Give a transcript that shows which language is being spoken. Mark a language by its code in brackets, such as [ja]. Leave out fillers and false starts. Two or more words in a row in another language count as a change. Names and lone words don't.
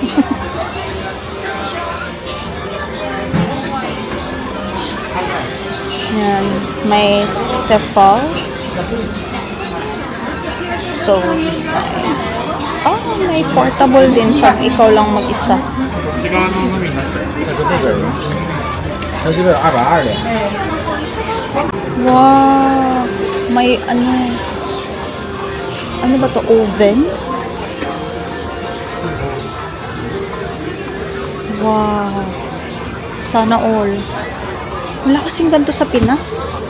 [tl] Yan. May tefal. [en] So nice. [tl] Oh, may portable din pag ikaw lang mag-isa. [ja] 内側ののみになっちゃう。100あるある。 [tl] Wow! May ano ba to? Oven? Wow! Sana all. Wala kasing ganito sa Pinas.